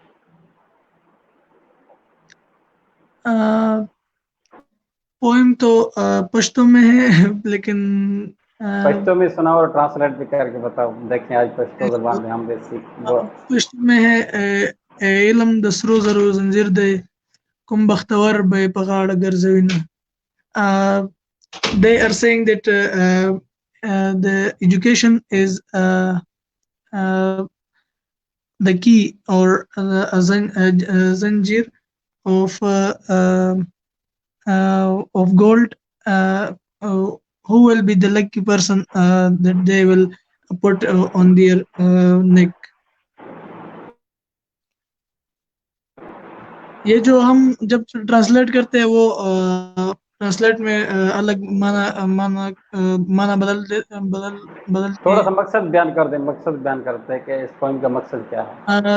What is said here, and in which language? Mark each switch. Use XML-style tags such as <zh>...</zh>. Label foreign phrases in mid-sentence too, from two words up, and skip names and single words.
<ur>پوئم تو پشتو میں ہے، لیکن پشتو میں سنا اور ٹرانسلیٹ بھی کر کے بتاؤ، دیکھیں آج پشتو زبان میں ہم بھی سیکھ. پشتو میں ہے</ur> <ps>اے علم د سرو زرو زنجیر دی کوم بختور به په غاړه ګرځوي نه.</ps> <en>They are saying that the education is the key or zanjir of gold, who will be the lucky person that they will put on their neck.</en> <ur>یہ جو ہم جب ٹرانسلیٹ کرتے ہیں وہ ٹرانسلیٹ میں الگ معنی بدلتی تھوڑا ہے. سا مقصد بیان کر دیں، مقصد بیان کرتے ہیں کہ اس پوائنٹ کا مقصد کیا ہے.</ur>